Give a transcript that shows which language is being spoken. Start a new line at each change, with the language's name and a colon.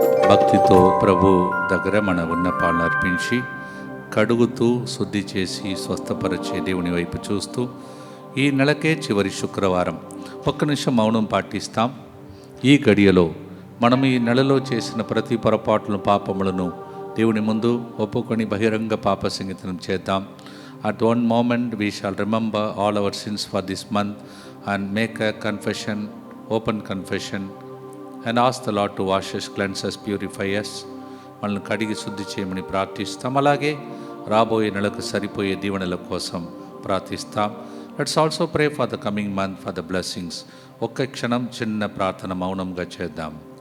Telugu: భక్తితో ప్రభు దగ్గర మన విన్నపాలను అర్పించి కడుగుతూ శుద్ధి చేసి స్వస్థపరిచే దేవుని వైపు చూస్తూ ఈ నెలకే చివరి శుక్రవారం 1 నిమిషం మౌనం పాటిస్తాం. ఈ గడియలో మనం ఈ నెలలో చేసిన ప్రతి పొరపాట్లను, పాపములను దేవుని ముందు ఒప్పుకొని బహిరంగ పాప సంగీతం చేద్దాం.
English: At one moment we shall remember all our sins for this month and make a confession, open confession, and ask the Lord to wash us, cleanse us, purify us.
Telugu: మనల్ని కడిగి శుద్ధి చేయమని ప్రార్థిస్తాం. అలాగే రాబోయే నెలకు సరిపోయే దీవెనల కోసం ప్రార్థిస్తాం.
English: Let's also pray for the coming month for the blessings.
Telugu: ఒక్క క్షణం చిన్న ప్రార్థన మౌనంగా చేద్దాం.